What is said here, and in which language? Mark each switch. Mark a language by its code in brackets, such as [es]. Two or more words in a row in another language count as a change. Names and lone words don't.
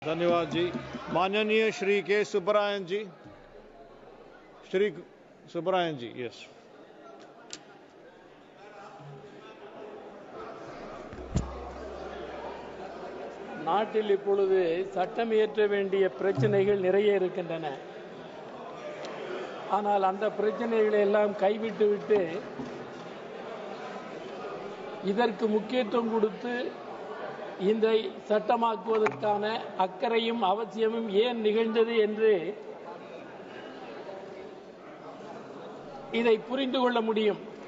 [hi] धन्यवाद जी। माननीय श्री के सुब्रायन जी, श्री सुब्रायन जी, यस। [ta] நாட்டில் இப்பொழுது சட்டம் இயற்ற வேண்டிய பிரச்சனைகள் நிறைய இருக்கின்றன. ஆனால் அந்த பிரச்சனைகளை எல்லாம் கைவிட்டுவிட்டு இதற்கு முக்கியத்துவம் கொடுத்து இந்த சட்டமாக்குவதற்கான அக்கறையும் அவசியமும் ஏன் நிகழ்ந்தது என்று இதை புரிந்து கொள்ள முடியும்.